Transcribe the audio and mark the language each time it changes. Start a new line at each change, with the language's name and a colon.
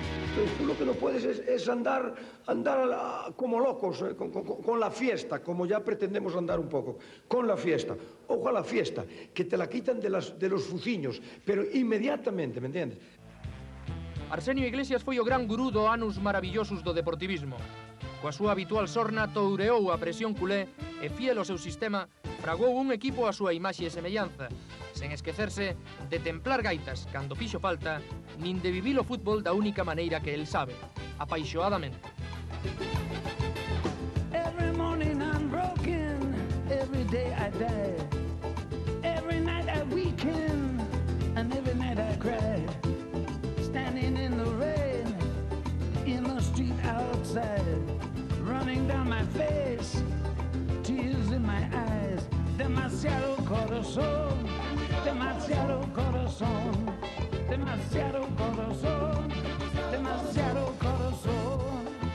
Spanish: Entonces, tú lo que no puedes es andar como locos con la fiesta, como ya pretendemos andar un poco, con la fiesta. Ojo a la fiesta, que te la quitan de los fuciños, pero inmediatamente, ¿me entiendes?
Galician: Arsenio Iglesias foi o gran gurú do anos maravillosos do deportivismo. Coa súa habitual sorna toureou a presión culé e, fiel ao seu sistema, fragou un equipo a súa imaxe e semellanza, sen esquecerse de templar gaitas cando fixo falta, nin de vivir o fútbol da única maneira que el sabe, apaixoadamente.
English: Every morning I'm broken, every day I die. Every night I weaken, and every night I cry. Standing in the rain, in the street outside, running down my face, tears in my eyes.
Spanish: Demasiado corazón, demasiado corazón, demasiado corazón, demasiado corazón.